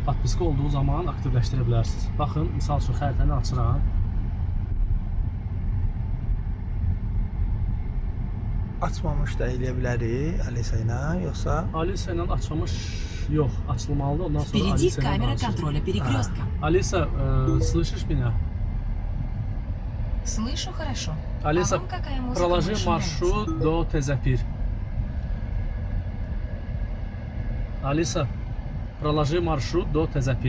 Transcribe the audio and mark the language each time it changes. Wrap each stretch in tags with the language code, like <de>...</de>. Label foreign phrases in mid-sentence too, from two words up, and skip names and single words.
<az>Patpiska olduğu zaman aktivləşdirə bilərsiniz. Baxın, misal üçün xəritəni açıram. Açmamış da eləyə bilərik Alisa ilə, yoxsa? Alisa ilə açmamış yox, açılmalıdır. Ondan sonra</az> <ru>Впереди</ru> <az>Alisa ilə</az> <ru>камера</ru> <az>açılır.</az> <ru>контроля перекрестка. Alisa, слышишь меня? Слышу хорошо. Alisa, А вам какая музыка проложи больше маршрут до Тезапир. Alisa, проложи маршрут до Тезапир.</ru>